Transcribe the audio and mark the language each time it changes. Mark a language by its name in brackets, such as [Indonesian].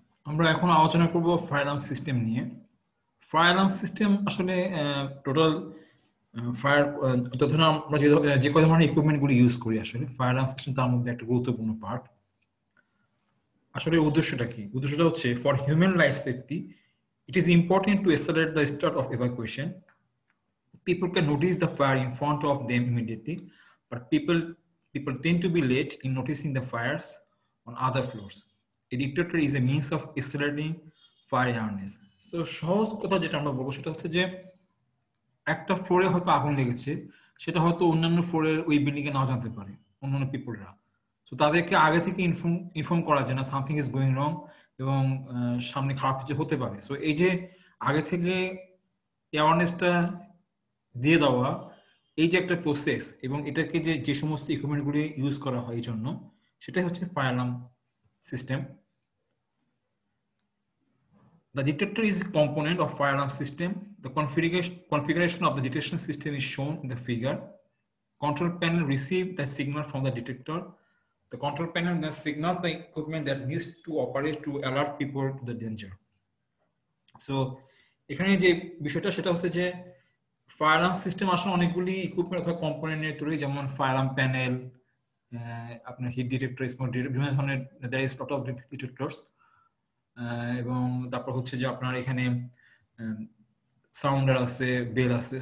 [Bangla] আমরা এখন আলোচনা করব ফায়ার আর্ম সিস্টেম নিয়ে। ফায়ার আর্ম সিস্টেম আসলে টোটাল ফায়ার ধরুন আমরা যে কয় ধরনের ইকুইপমেন্টগুলি ইউজ করি, আসলে ফায়ার আর্ম সিস্টেম তার মধ্যে একটা গুরুত্বপূর্ণ পার্ট। আসলে উদ্দেশ্যটা কি? উদ্দেশ্যটা হচ্ছে [English] For human life safety it is important to accelerate the start of evacuation. People can notice the fire in front of them immediately, but people tend to be late in noticing the fires on other floors. A detector is a means of accelerating fire awareness. [Bangla] তো সহজ কথা যেটা আমরা বলবো সেটা হচ্ছে যে একটা ফ্লোরে হয়তো আগুন লেগেছে, সেটা হয়তো অন্যান্য ফ্লোরের ওই বিল্ডিং এ নাও জানতে পারে, অন্যান্য পিপলরা। তো তাদেরকে আগে থেকে ইনফর্ম করা যায় না [English] something is going wrong, [Bangla] এবং সামনে খারাপ কিছু হতে পারে। সো এই যে আগে থেকে অ্যাওয়ারনেসটা দিয়ে দেওয়া, এই যে একটা প্রসেস, এবং এটাকে যে সমস্ত ইকুইপমেন্টগুলি ইউজ করা হয় এই জন্য, সেটাই হচ্ছে fire alarm system. [English] The detector is a component of fire alarm system. The configuration of the detection system is shown in the figure. Control panel receives the signal from the detector. The control panel then signals the equipment that needs to operate to alert people to the danger. [Bangla] So এখানে যে বিষয়টা সেটা হচ্ছে যে fire arm system আসলে অনেকগুলি equipment অথবা component নিয়ে তৈরি, যেমন ফায়ার আর্ম প্যানেল, আপনার হিট ডিটেক্টর, স্মোক ডিটেক্টর, বিভিন্ন ধরনের [English] There is lot of detectors. [Bangla] এবং তারপর হচ্ছে যে আপনার এখানে সাউন্ডার আছে, বেল আছে।